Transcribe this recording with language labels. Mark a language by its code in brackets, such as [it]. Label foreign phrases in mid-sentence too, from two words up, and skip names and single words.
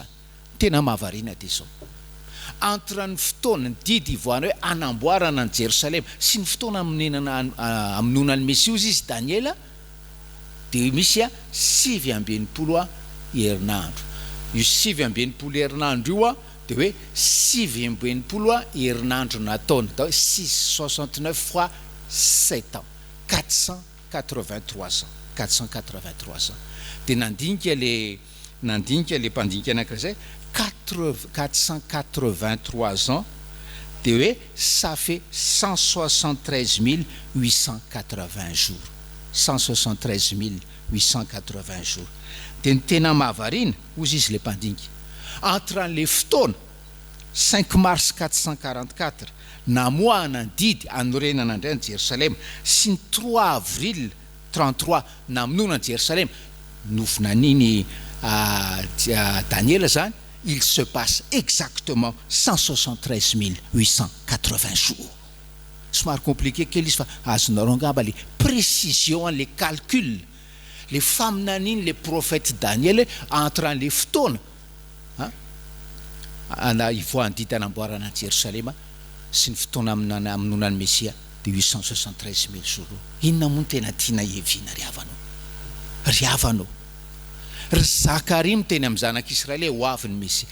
[mg] Tena mahavarina dia zao entre ny fotoana ny didy ivoana hoe anamboarana ny Jerosalema sy ny fotoana amonona ny Mesia izy Daniela, dia misy 7 herinandro. Io 7 herinandro io dia hoe 7 herinandro nataony, da hoe 669 [fr] fois 7 ans, [mg] 483 ans. Dia nandinika le mpandinika anankiray 483 ans, dia hoe [fr] ça fait 173 880 jours, 173 880 jours. [mg] Dia ny tena mahavarina ozy izy le mpandinika, entre an'le fotoana 5 mars 444 namoahana ny didy anorenana indray ny Jerosalema sy ny 3 avril 33 namonona ny Jerosalema nofinaniny Daniela zany, [fr] il se passe exactement 173 880 jours. [mg] Somary compliqué kely izy fa azonareo angamba [fr] le précision, les calculs, [mg] le faminaniny [fr] le prophète Daniel entre les [mg] fotoana ana ivoan'ny didy anamboarana ny Jerosalema sy ny fotoana amonona ny Mesia [fr] de 873 000 jours. [mg] Inona moa tena tiana heviana ry havanao? Ry Zakaria miteny amin'ny zanak'Israely ho avy ny Mesia.